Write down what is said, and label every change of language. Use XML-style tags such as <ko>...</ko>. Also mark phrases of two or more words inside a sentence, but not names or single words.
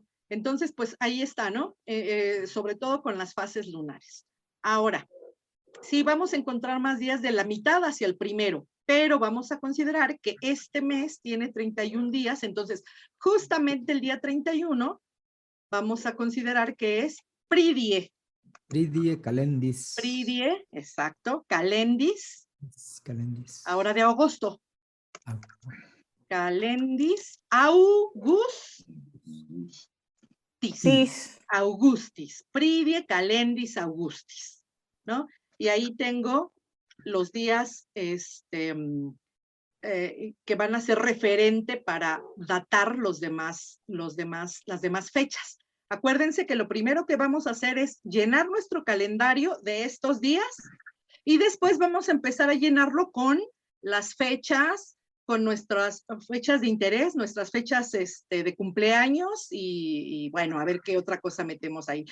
<es>Entonces, pues ahí está, ¿no? Sobre todo con las fases lunares. Ahora, sí vamos a encontrar más días de la mitad hacia el primero, pero vamos a considerar que este mes tiene 31 días, entonces justamente el día 31 vamos a considerar que es Pridie.</es> <la>Pridie, calendis. Pridie, exacto. Calendis. Calendis.</la> <es>Ahora de agosto.</es> <la>Calendis. August. Augustis. Augustis. Pridie calendis Augustis,</la> <es>¿no? Y ahí tengo los días que van a ser referente para datar las demás fechas. Acuérdense que lo primero que vamos a hacer es llenar nuestro calendario de estos días y después vamos a empezar a llenarlo con las fechas, con nuestras fechas de interés, nuestras fechas de cumpleaños y bueno, a ver qué otra cosa metemos ahí.</es>